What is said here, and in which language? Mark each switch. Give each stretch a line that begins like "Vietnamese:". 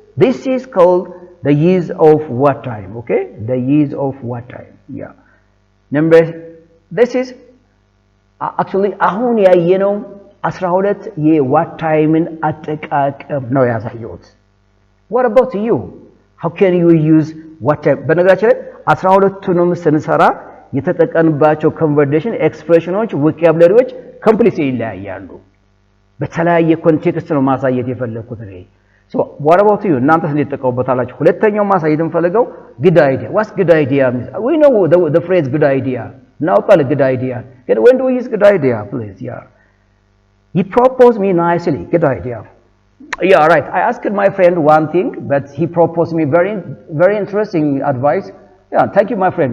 English: This is called the use of what time, okay? The use of what time, yeah. Number, this is actually,
Amharic: አሁን ያየነው 12 የዋት ታይምን አጠቃቀም ነው ያሳየሁት።
English: What about you? How can you use what time?
Amharic: በነገራችን ላይ 12ቱንም ስንሰራ የተጠቀምባቸው ኮንቨርሴሽን ኤክስፕሬሽኖች ቮካብላሪዎች ኮምፕሊትሊ ይለያያሉ። በተለያየ ኮንቴክስት ነው ማሳየት የፈለኩት እኔ።
English: So what about you?
Amharic: እናንተስ እንዴት ተጠቀሙበታላችሁ? ሁለተኛው ማሳየት እንፈልገው good idea.
English: What's good idea means? We know the phrase good idea. Now call it good idea. When do we use good idea, please? Yeah. He proposed me nicely. Good idea. Yeah, right. I asked my friend one thing, but he proposed me very interesting advice. Yeah, thank you, my friend.